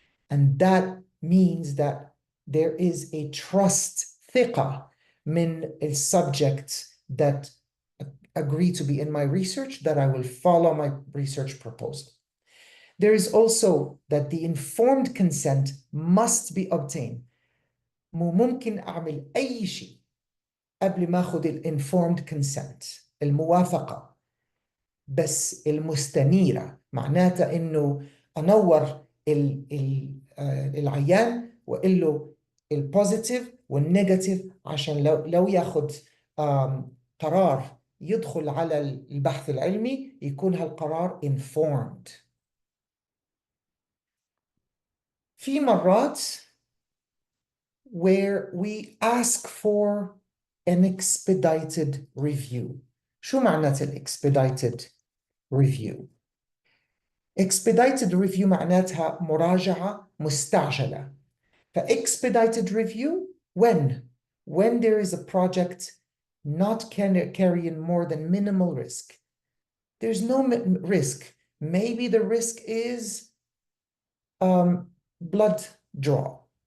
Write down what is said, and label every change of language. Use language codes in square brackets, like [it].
[en] And that means that there is a trust, [ar] ثقة, من [en] subjects that agree to be in my research, that I will follow my research proposal. There is also that the informed consent must be obtained. [ar] مو ممكن أعمل أي شيء قبل ما أخذ informed consent, الموافقة بس المستنيرة, معناتها إنه أنور العيان وأقول له البوزيتيف والنيجاتيف, عشان لو ياخذ قرار يدخل على البحث العلمي يكون هالقرار informed. في مرات [en] where we ask for an expedited review. [ar] شو معنات expedited review? Expedited review معناتها مراجعة مستعجلة. [en] expedited review, when there is a project not carrying more than minimal risk. There's no risk. Maybe the risk is blood draw.